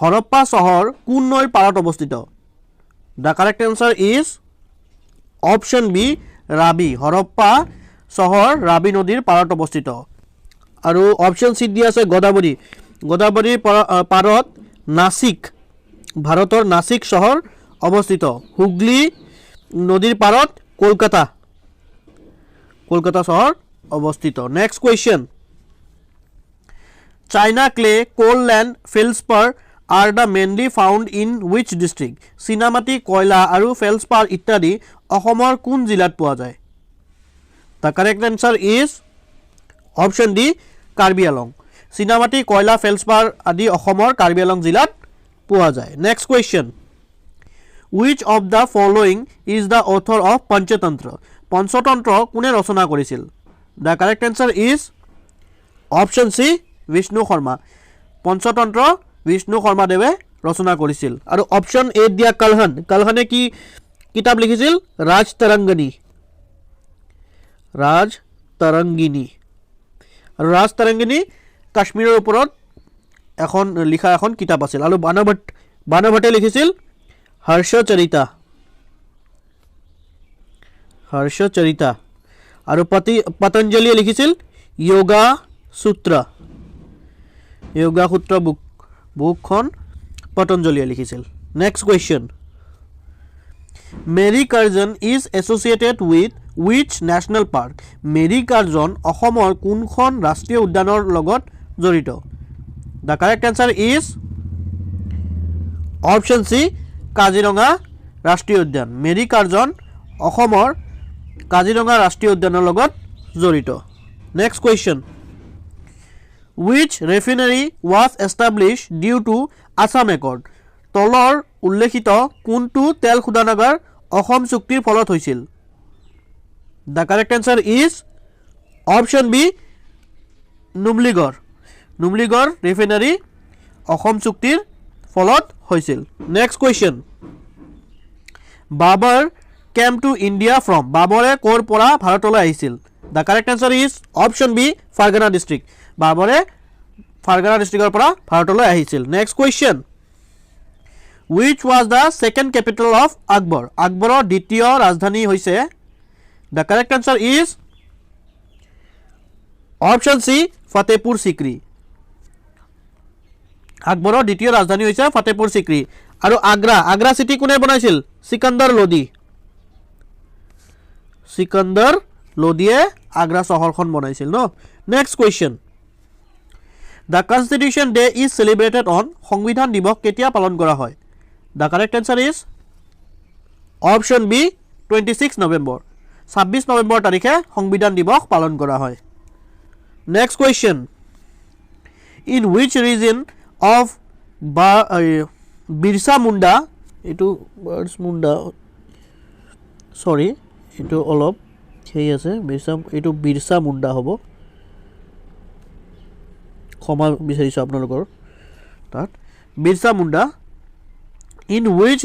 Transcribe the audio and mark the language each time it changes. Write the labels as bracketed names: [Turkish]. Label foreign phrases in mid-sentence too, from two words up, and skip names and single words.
[Assamese] হৰপ্পা চহৰ কোন নৈৰ পাৰত অৱস্থিত [English] the correct answer is option B [Assamese] ৰাবি হৰপ্পা চহৰ ৰাবি নদীৰ পাৰত অৱস্থিত আৰু [English] option C [Assamese] দিয়া আছে গোদাবৰী গোদাবৰীৰ পাৰত নাসিক ভাৰতৰ নাসিক চহৰ অৱস্থিত হুগলি নদীৰ পাৰত কলকাতা কলকাতা চহৰ অৱস্থিত [English] next question china clay coal land feldspar are the mainly found in which district [Assamese] চিনামাটি কয়লা আৰু ফেলস্পাৰ ইত্যাদি অসমৰ কোন জিলাত পোৱা যায় [English] the correct answer is option D [Assamese] কাৰ্বি আলং চিনামাটি কয়লা ফেলস্পাৰ আদি অসমৰ কাৰ্বি আলং জিলাত পোৱা যায় [English] next question which of the following is the author of Panchatantra [Assamese] পঞ্চতন্ত্ৰ কোনে ৰচনা কৰিছিল [English] the correct answer is option C [Assamese] বিষ্ণু শৰ্মা পঞ্চতন্ত্ৰ বিষ্ণু শৰ্মা দেৱে ৰচনা কৰিছিল আৰু [English] option A [Assamese] দিয়া কলহন কলহনে কি কিতাপ লিখিছিল ৰাজ তৰংগিনী আৰু ৰাজ তৰংগিনী কাশ্মীৰৰ ওপৰত এখন লিখা এখন কিতাপ আছিল আৰু বানভট্টে লিখিছিল হৰ্ষচৰিতা আৰু পতঞ্জলিয়ে লিখিছিল যোগা সূত্ৰ বুকখন পতঞ্জলিয়ে লিখিছিল [English] next question Mary Curzon is associated with which national park [Assamese] মেৰী কাৰ্জন অসমৰ কোনখন ৰাষ্ট্ৰীয় উদ্যানৰ লগত জড়িত [English] the correct answer is option C [Assamese] কাজিৰঙা ৰাষ্ট্ৰীয় উদ্যান মেৰী কাৰ্জন অসমৰ কাজিৰঙা ৰাষ্ট্ৰীয় উদ্যানৰ লগত জড়িত [English] next question which refinery was established due to Assam Accord [Assamese] তলৰ উল্লেখিত কোনটো তেল খোদানাগাৰ অসম চুক্তিৰ ফলত হৈছিল [English] the correct answer is option B [Assamese] নুমলীগড় refinery অসম চুক্তিৰ ফলত হৈছিল [English] next question Babar came to India from [Assamese] বাবৰে কৰ পৰা ভাৰতলৈ আহিছিল [English] the correct answer is option B ফাৰগানা district [Assamese] বাবৰে ফাৰগানা ডিস্ট্ৰিক্টৰ পৰা ভাৰতলৈ আহিছিল [English] next question which was the second capital of Akbar [Assamese] আকবৰৰ দ্বিতীয় ৰাজধানী হৈছে [English] the correct answer is option C ফতেপুৰ সিক্ৰি [Assamese] আকবৰৰ দ্বিতীয় ৰাজধানী হৈছে ফতেপুৰ সিক্ৰি আৰু আগ্ৰা সিটি কোনে বনাইছিল সিকান্দাৰ লোডিয়ে আগ্ৰা চহৰখন বনাইছিল ন [English] next question the constitution day is celebrated on [Assamese] সংবিধান দিৱস কেতিয়া পালন কৰা হয় [English] the correct answer is option B 26 [Assamese] নৱেম্বৰ 26 নৱেম্বৰ তাৰিখে সংবিধান দিৱস পালন কৰা হয় [English] next question in which region of [Assamese] Birsa Munda etu Birds Munda sorry etu olop সেই আছে Birsa Munda hobo ক্ষমা বিচাৰিছো আপোনালোকৰ তাত Birsa Munda [English] in which